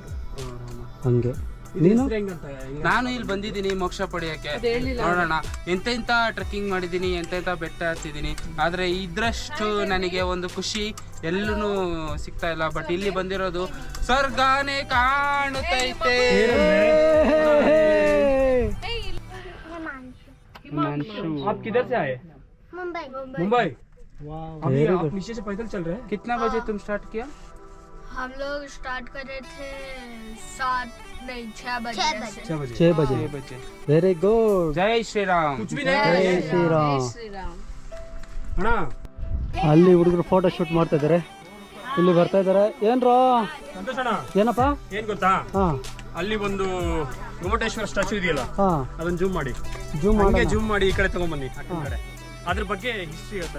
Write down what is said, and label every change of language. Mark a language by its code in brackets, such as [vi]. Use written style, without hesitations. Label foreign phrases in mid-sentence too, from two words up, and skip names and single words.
[kn] ಹಂಗೆ. ನೀನು? ನಾನು ಇಲ್ಲಿ ಬಂದಿದ್ದೀನಿ ಮೋಕ್ಷ ಪಡೆಯಕ್ಕೆ. ನೋಡೋಣ, ಎಂತೆಂತ ಟ್ರೆಕ್ಕಿಂಗ್ ಮಾಡಿದ್ದೀನಿ, ಎಂತೆಂತ ಬೆಟ್ಟ ಹತ್ತಿದ್ದೀನಿ, ಆದ್ರೆ ಇದ್ರಷ್ಟು ನನಗೆ ಒಂದು ಖುಷಿ ಎಲ್ಲೂ ಸಿಗ್ತಾ ಇಲ್ಲ. ಬಟ್ ಇಲ್ಲಿ ಬಂದಿರೋದು ಸ್ವರ್ಗಾನೇ ಕಾಣುತ್ತೈತೆ. [hi] आप किधर से आए? मुंबई। अभी आप नीचे से पैदल चल रहे हैं? कितना बजे तुम स्टार्ट किया? हम लोग स्टार्ट कर रहे थे 6 बजे। 6 बजे। [en] very good. [hi] जय श्री राम. कुछ भी [kn] ಜೈ [hi] नहीं। [kn] ಶ್ರೀರಾಮ್. ಅಣ್ಣ ಅಲ್ಲಿ ಹುಡುಗರು [en] photo shoot [kn] ಮಾಡ್ತಾ ಇದ್ದಾರೆ, ಇಲ್ಲಿ ಬರ್ತಾ ಇದ್ದಾರೆ. ಏನ್ರೋ? ಸಂತೋಷ್ ಅಣ್ಣ, ಏನಪ್ಪ? ಏನ್ ಗೊತ್ತಾ, ಹಾಂ ಅಲ್ಲಿ ಒಂದು ಗೊಮ್ಮಟೇಶ್ವರ ಸ್ಟ್ಯಾಚು ಇದೆಯಲ್ಲ, ಹಾಂ, ಅದನ್ನ ಜೂಮ್ ಮಾಡಿ, ಜೂಮ್ ಹಂಗೆ ಮಾಡಿ. ಜೂಮ್ ಮಾಡಿ ಈ ಕಡೆ ತಗೊಂಬನ್ನಿ. ಆ ಕಡೆ ಅದ್ರ ಬಗ್ಗೆ ಹಿಸ್ಟ್ರಿ ಹೇಳ್ತಾರೆ.